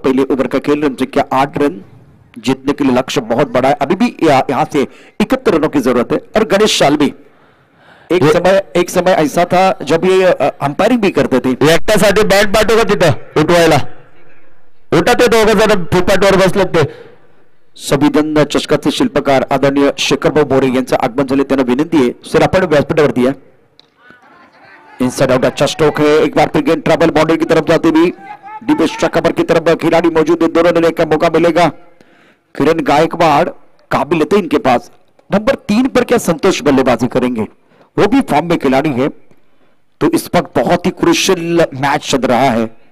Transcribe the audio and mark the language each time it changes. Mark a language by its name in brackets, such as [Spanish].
[Hindi] पहले ओवर का खेल रन संख्या 8 रन. जीतने के लिए लक्ष्य बहुत बड़ा है. अभी भी यहाँ से 71 रनों की जरूरत है. और गणेश शाल्वी एक समय ऐसा था जब ये अंपायरिंग भी करते थे. [Marathi] एकट्यासाठी बॅट पाठवू का तिथं उठवायला. उठा ते दोघं जण फुटपाथवर बसले ते. संविधान चषकाचे शिल्पकार आदरणीय शेखरभाऊ मोरे यांचं आगमन झाले. त्यांना विनंती आहे सर आपण व्यासपीठावरती आहे. [Hindi] इनसाइड आउट अच्छा स्ट्रोक है. एक बार फिर गेंद ट्रबल बाउंड्री की तरफ जाती हुई डीप कवर की तरफ खिलाड़ी मौजूद है. दोनों ने का मौका मिलेगा. किरण गायकवाड़ काबिलियत है इनके पास. नंबर 3 पर क्या संतोष बल्लेबाजी करेंगे. वो भी फॉर्म में खिलाड़ी है. तो इस वक्त बहुत ही क्रूशियल मैच चल रहा है.